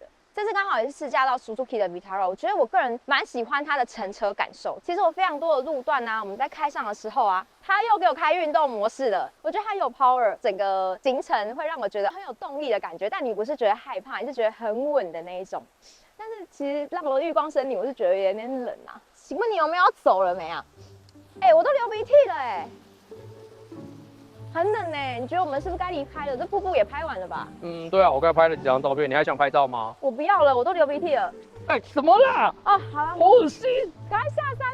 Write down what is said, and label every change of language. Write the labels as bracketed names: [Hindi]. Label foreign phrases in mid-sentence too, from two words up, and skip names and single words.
[Chinese] 這次剛好也是試駕到 Suzuki 的 Vitara， 我覺得我個人蠻喜歡它的乘車感受。其實我非常多的路段啊，我們在開上的時候啊，它又給我開運動模式了。我覺得它有 power， 整個行程會讓我覺得很有動力的感覺。但你不是覺得害怕，你是覺得很穩的那一種。但是其實到了綠光森林，我是覺得有點冷啊。請問你有沒有要走了沒啊？我都流鼻涕了很冷你覺得我們是不是該離開了？這瀑布也拍完了吧？对啊，我剛拍了幾張照片，你還想拍照嗎？我不要了，我都流鼻涕了。什麼啦？哦，好了，好惡心！趕快下山了吧？